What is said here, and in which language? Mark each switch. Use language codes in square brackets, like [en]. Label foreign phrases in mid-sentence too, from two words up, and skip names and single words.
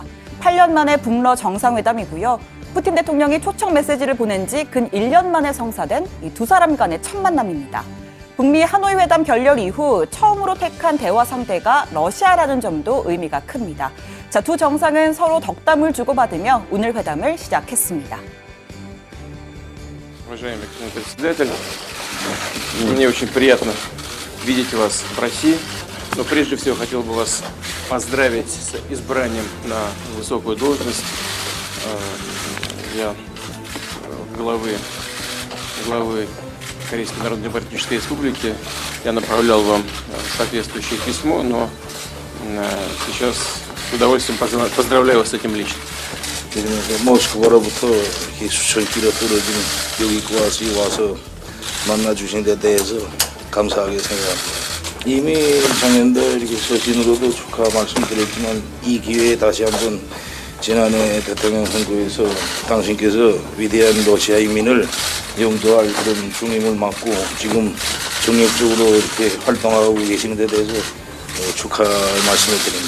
[ko] 8년 만에 북러 정상회담이고요. 푸틴 대통령이 초청 메시지를 보낸 지 근 1년 만에 성사된 이 두 사람 간의 첫 만남입니다. 북미 하노이 회담 결렬 이후 처음으로 택한 대화 상대가 러시아라는 점도 의미가 큽니다. 자, 두 정상은 서로 덕담을 주고받으며 오늘 회담을 시작했습니다. [ru] Уважаемый господин председатель, мне очень приятно видеть вас в России. Но прежде всего хотел бы вас поздравить с избранием на высокую должность главы Корейской Народно-Демократической Республики. Я направлял вам соответствующее письмо, но сейчас с удовольствием поздравляю вас с этим лично. [ko] 모스크바로부터 이렇게 수천키로 떨어지는 여기까지 와서 만나주신 데 대해서 감사하게 생각합니다. 이미 작년도 이렇게 서신으로도 축하 말씀드렸지만 이 기회에 다시 한번 지난해 대통령 선거에서 당신께서 위대한 러시아 인민을 영도할 그런 중임을 맡고 지금 정력적으로 이렇게 활동하고 계시는 데 대해서 축하의 말씀을 드립니다.